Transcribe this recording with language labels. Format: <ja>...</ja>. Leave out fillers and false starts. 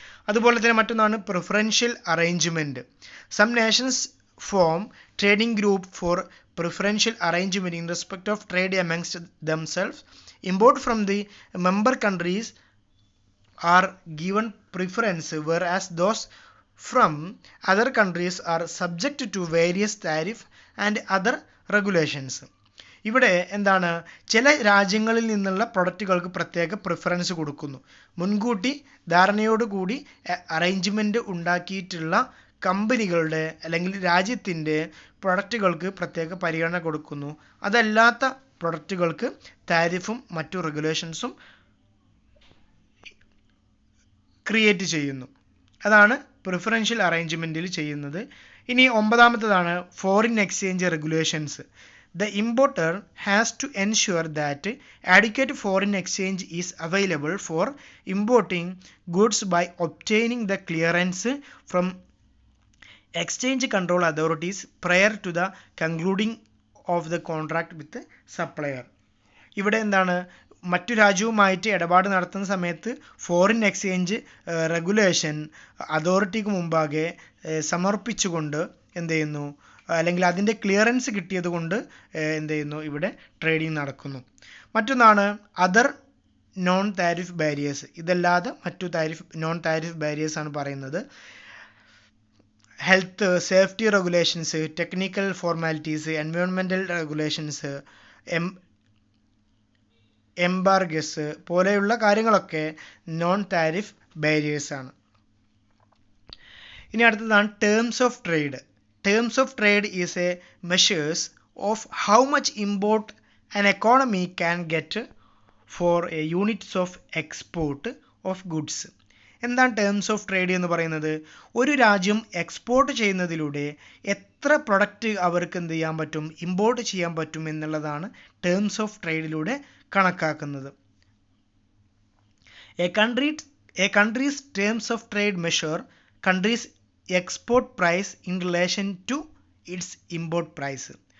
<ml>അതുപോലെ തന്നെ മറ്റൊന്നാണ് preferential arrangement.</ml> <en>Some nations form trading group for preferential arrangement in respect of trade amongst themselves. Import from the member countries are given preference, whereas those from other countries are subject to various tariff and other regulations.</en> <ml>ഇവിടെ എന്താണ്, ചില രാജ്യങ്ങളിൽ നിന്നുള്ള പ്രൊഡക്റ്റുകൾക്ക് പ്രത്യേക preference കൊടുക്കുന്നു. മുൻകൂട്ടി ധാരണയോടുകൂടി arrangement ഉണ്ടാക്കിയിട്ടുള്ള കമ്പനികളുടെ അല്ലെങ്കിൽ രാജ്യത്തിൻ്റെ പ്രൊഡക്റ്റുകൾക്ക് പ്രത്യേക പരിഗണന കൊടുക്കുന്നു. അതല്ലാത്ത പ്രൊഡക്റ്റുകൾക്ക് താരിഫും മറ്റു റെഗുലേഷൻസും ക്രിയേറ്റ് ചെയ്യുന്നു. അതാണ് പ്രിഫറൻഷ്യൽ അറേഞ്ച്മെൻറ്റിൽ ചെയ്യുന്നത്. ഇനി 9ാമത്തേതാണ് foreign exchange regulations.</ml> <en>The importer has to ensure that adequate foreign exchange is available for importing goods by obtaining the clearance from exchange control authorities prior to the concluding of the contract with the supplier.</en> <ml>ഇവിടെ എന്താണ്, മറ്റു രാജ്യവുമായിട്ട് ഇടപാട് നടത്തുന്ന സമയത്ത് foreign exchange regulation അതോറിറ്റിക്ക് മുമ്പാകെ സമർപ്പിച്ചുകൊണ്ട് എന്ത് ചെയ്യുന്നു, അല്ലെങ്കിൽ അതിൻ്റെ ക്ലിയറൻസ് കിട്ടിയത് കൊണ്ട് എന്ത് ചെയ്യുന്നു, ഇവിടെ ട്രേഡിംഗ് നടക്കുന്നു. മറ്റൊന്നാണ് അതർ നോൺ താരിഫ് ബാരിയേഴ്സ്. ഇതല്ലാതെ മറ്റു നോൺ താരിഫ് ബാരിയേഴ്സ് ആണ് പറയുന്നത്. Health safety regulations, technical formalities, environmental regulations, എംബാർഗസ് പോലെയുള്ള കാര്യങ്ങളൊക്കെ നോൺ താരിഫ് ബാരിയേഴ്സ് ആണ്. ഇനി അടുത്തതാണ് terms of trade.</ml> <en>Terms of trade is a measures of how much import an economy can get for a units of export of goods.</en> <ml>എന്താണ് terms of trade എന്ന് പറയുന്നത്? ഒരു രാജ്യം എക്സ്പോർട്ട് ചെയ്യുന്നതിലൂടെ എത്ര പ്രൊഡക്റ്റ് അവർക്ക് എന്ത് ചെയ്യാൻ പറ്റും, ഇമ്പോർട്ട് ചെയ്യാൻ പറ്റും എന്നുള്ളതാണ് ടേംസ് ഓഫ് ട്രേഡിലൂടെ കണക്കാക്കുന്നത്.</ml> <en>A country's terms of trade measure country's export price in relation to its import price.</en>